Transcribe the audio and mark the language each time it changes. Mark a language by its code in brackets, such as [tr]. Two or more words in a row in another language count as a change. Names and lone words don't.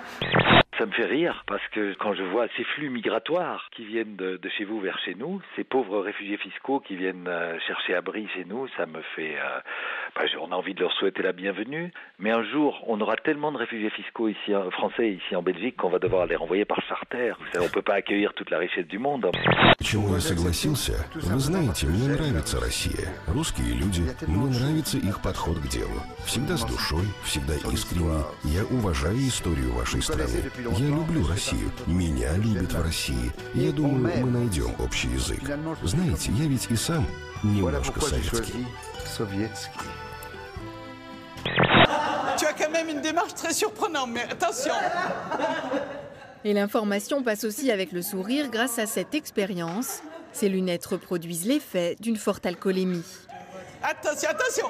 [fr] Ça me fait rire parce que quand je vois ces flux migratoires qui viennent de chez vous vers chez nous, ces pauvres réfugiés fiscaux qui viennent chercher abri chez nous, ça me fait... on a envie de leur souhaiter la bienvenue, mais un jour, on aura tellement de réfugiés fiscaux ici, français ici en Belgique qu'on va devoir les renvoyer par charter. On ne peut pas accueillir toute la richesse du monde. [ru] Почему я согласился? Вы знаете, мне нравится Россия. Русские люди, мне нравится их подход к делу. Всегда с душой, всегда искренне. Я уважаю историю вашей страны. Я люблю Россию. Меня любят в России. Я думаю, мы найдем общий язык. Знаете, я ведь и сам немножко советский. [fr] Tu as quand même une démarche très surprenante, mais attention. Et l'information passe aussi avec le sourire grâce à cette expérience. Ces lunettes reproduisent l'effet d'une forte alcoolémie. Attention, attention.